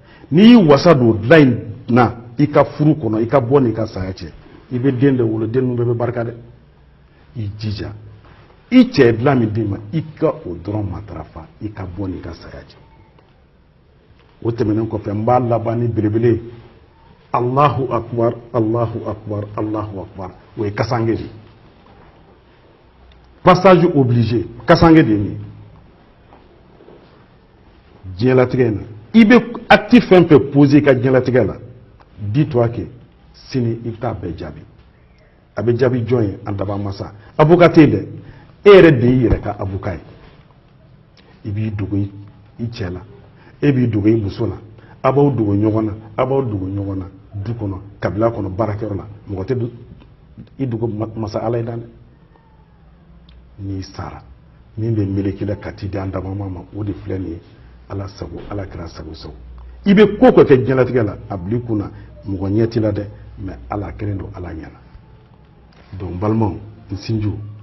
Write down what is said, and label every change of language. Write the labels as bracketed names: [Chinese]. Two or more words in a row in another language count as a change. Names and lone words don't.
[Bambara] n'i wasa don dilan in na i ka furu kɔnɔ i ka bɔ n'i ka saya cɛ i bɛ den de wolo den ninnu bɛɛ bɛ barika dɛ i jija i cɛ ye dilan min d'i ma i ka o dɔrɔn matarafa i ka bɔ n'i ka saya cɛ o tɛmɛnen kɔfɛ n b'a laban ni belebele [Arabic] Allahu akbar Allahu akbar Allahu akbar [Bambara] o ye kasange de [French] passage obligé [Bambara] kasange de ye diɲɛlatigɛ in na i bɛ acte fɛn fɛn posé i ka diɲɛlatigɛ la [French] dis-toi que [Bambara] sini i bɛ taa bɛɛ jaabi a bɛ jaabi jɔn ye an daba masa avocat tɛ yen dɛ e yɛrɛ de y'i yɛrɛ ka avocat ye i b'i dogo i cɛ la e b'i dogo i muso la a b'aw dogo ɲɔgɔn na a b'aw dogo ɲɔgɔn na du kɔnɔ kabila kɔnɔ baarakɛyɔrɔ la mɔgɔ tɛ i dogo masa ala ye dan dɛ n'i sara min bɛ meleke la ka t'i di an daba ma o de filɛ nin ye ala sago ala kɛra sago sago i bɛ ko ko kɛ diɲɛlatigɛ la a bil'i kun na mɔgɔ ɲɛ t'i la dɛ mais ala kelen don ala ɲɛna donc balimaw n sinju